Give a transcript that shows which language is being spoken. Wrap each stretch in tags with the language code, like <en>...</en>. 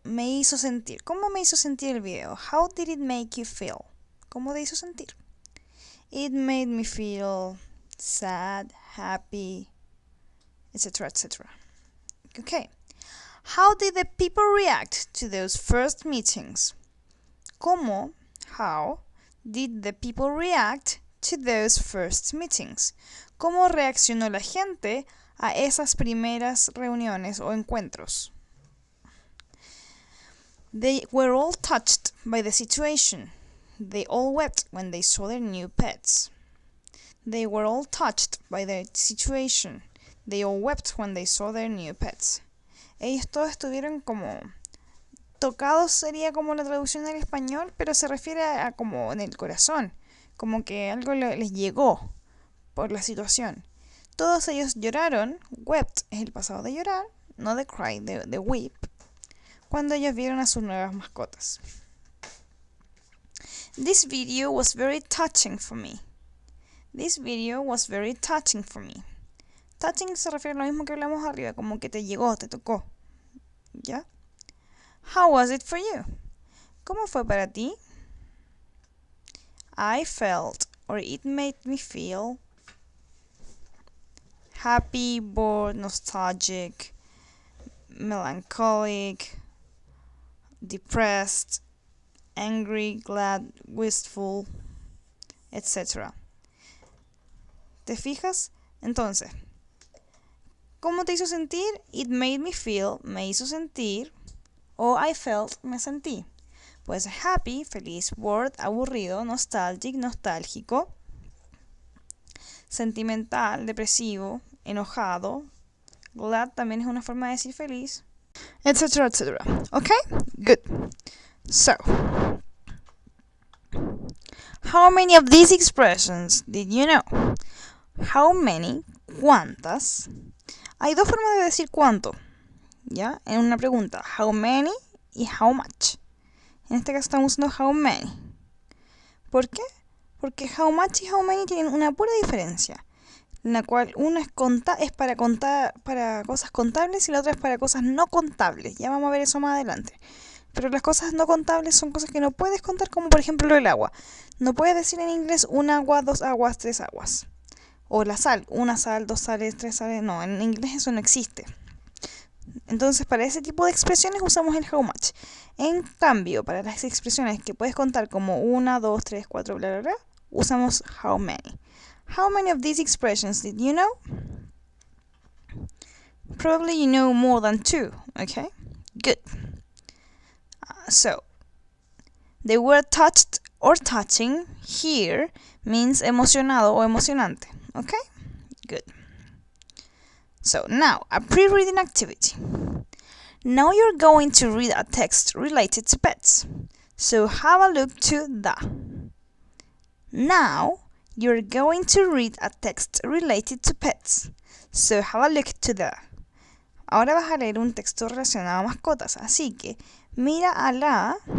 <es>Me hizo sentir. ¿Cómo me hizo sentir el video?</es> <en>How did it make you feel?</en> <es>¿Cómo te hizo sentir?</es> <en>It made me feel sad, happy, etc., etc. Okay. How did the people react to those first meetings? How did the people react to those first meetings?</en> <es>¿Cómo reaccionó la gente a esas primeras reuniones o encuentros?</es> <en>They were all touched by the situation. They all wept when they saw their new pets. They were all touched by the situation. They all wept when they saw their new pets.</en> <es>Ellos todos estuvieron como tocados, sería como la traducción al español, pero se refiere a como en el corazón, como que algo les llegó por la situación. Todos ellos lloraron. Wept es el pasado de llorar, no de cry, de weep, cuando ellos vieron a sus nuevas mascotas.</es> <en>This video was very touching for me. This video was very touching for me.</en> <es>Touching se refiere a lo mismo que hablamos arriba, como que te llegó, te tocó. ¿Ya?</es> <en>How was it for you?</en> <es>¿Cómo fue para ti?</es> <en>I felt, or it made me feel, happy, bored, nostalgic, melancholic, depressed, angry, glad, wistful, etc.</en> <es>¿Te fijas? Entonces, ¿cómo te hizo sentir?</es> <en>It made me feel,</en> <es>me hizo sentir,</es> <en>o I felt,</en> <es>me sentí. Puede ser happy, feliz, bored, aburrido, nostalgic, nostálgico, sentimental, depresivo, enojado. Glad también es una forma de decir feliz, etc., etc.</es> <en>Okay? Good. So, how many of these expressions did you know? How many, ¿cuántas?</en> <es>Hay dos formas de decir cuánto, ¿ya? En una pregunta, how many y how much. En este caso estamos usando how many. ¿Por qué? Porque how much y how many tienen una pura diferencia, en la cual una es para contar para cosas contables y la otra es para cosas no contables. Ya vamos a ver eso más adelante. Pero las cosas no contables son cosas que no puedes contar, como por ejemplo el agua. No puedes decir en inglés un agua, dos aguas, tres aguas. O la sal, una sal, dos sales, tres sales. No, en inglés eso no existe. Entonces, para ese tipo de expresiones usamos el how much. En cambio, para las expresiones que puedes contar como 1, 2, 3, 4, bla, bla, bla, usamos how many.</es> <en>How many of these expressions did you know? Probably you know more than 2, okay? Good. So, the word touched or touching here means</en> <es>emocionado o emocionante,</es> <en>okay? Good. So now, a pre-reading activity. Now you're going to read a text related to pets. So have a look to the. Now you're going to read a text related to pets. So have a look to the.</en> <es>Ahora vas a leer un texto relacionado a mascotas, así que mira a la.</es>